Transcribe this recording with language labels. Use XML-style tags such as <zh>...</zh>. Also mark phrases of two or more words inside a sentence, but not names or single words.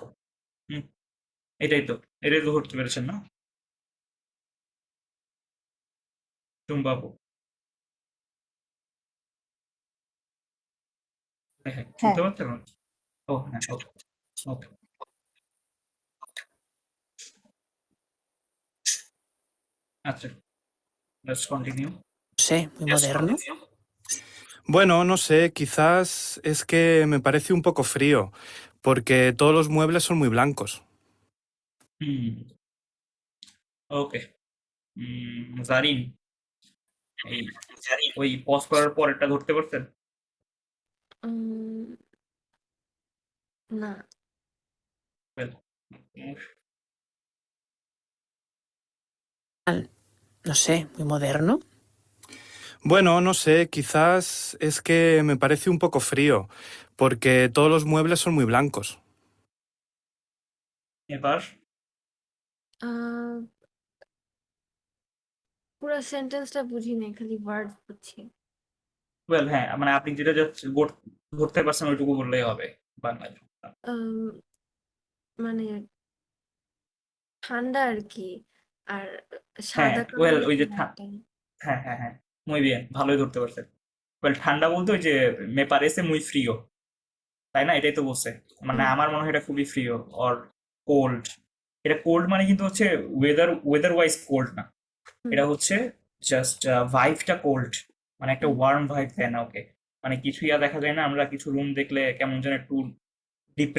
<bn>হুম, এটাই তো ধরতে পেরেছেন না টুম্বাবু? হ্যাঁ হ্যাঁ, হ্যাঁ শুনতে পাচ্ছেন? ও হ্যাঁ,</bn> <en>okay okay.</en> <bn>আচ্ছা,</bn> <en>let's continue.</en> <es>No sé, muy moderno. Bueno, no sé, quizás es que me parece un poco frío, porque todos los muebles son muy blancos.</es> <bn>হুম, ওকে। জারিন, এই ওই পজ করার পর এটা ধরতে পারছেন? উম, না।</bn> <en>Well,</en> <es>No sé, muy moderno. Bueno, no sé, quizás es que me parece un poco frío, porque todos los muebles son muy blancos.</es> <bn>এবার আহ, পুরো সেন্টেন্সটা বুঝি নাই, খালি ওয়ার্ড বুঝছি। হ্যাঁ, মানে আপনি যেটা জাস্ট ধরতে পারছেন ওইটুকু বললেই হবে বাংলায়। মানে ঠান্ডা আর কি। আর হ্যাঁ, সাদা ওয়েল কালারের ওই যে কোনো একটা। হ্যাঁ, হ্যাঁ, হ্যাঁ।</bn> <es>muy bien,</es> <bn>ভালোই ধরতে পারছেন। ওয়েল ঠান্ডা বলতে ওই যে</bn> <es>me parece muy frío,</es> <bn>তাই না? এটাই তো বলছে। মানে হুম, আমার মনে হয় এটা খুবই ফ্রিও</bn> <en>or cold.</en> <bn>এটা কোল্ড মানে কিন্তু হচ্ছে</bn> <en>weather wise cold</en> <bn>না। হুম, এটা হচ্ছে জাস্ট ভাইবটা কোল্ড, মানে একটা হুম।</bn> <en>warm vibe</en> <bn>দেয় না ওকে। মানে কিছু দেখা যায় না, আমরা কিছু রুম দেখলে কেমন যেন একটু</bn> <en>depressed feel</en> <bn>হয়।</bn>